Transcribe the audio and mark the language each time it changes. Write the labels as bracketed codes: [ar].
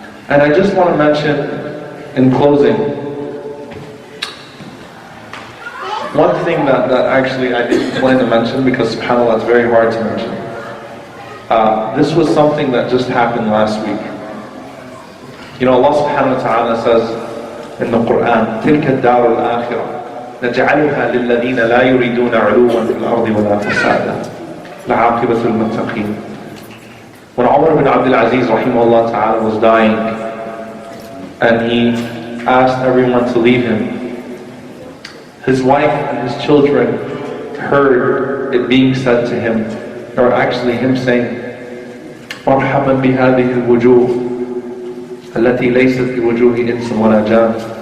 [en] And I just want to mention, in closing, one thing that actually I didn't plan to mention, because subhanAllah, it's very hard to mention. This was something that just happened last week. You know, Allah subhanahu wa ta'ala says in the Quran, [ar] تِلْكَ الدَّارُ الْآخِرَةِ نَجْعَلُهَا لِلَّذِينَ لَا يُرِيدُونَ عُلُوًّا فِي الْأَرْضِ وَلَا فَسَادًا لَعَاقِبَةُ الْمُتَّقِينَ. [en] When Umar ibn Abdul Aziz rahimahullah ta'ala was dying, and he asked everyone to leave him, his wife and his children heard it being said to him, or actually him saying, [ar] مَرْحَبًا بِهَذِهِ الْوُجُوهِ التي ليست بوجوه إنس ولا جان.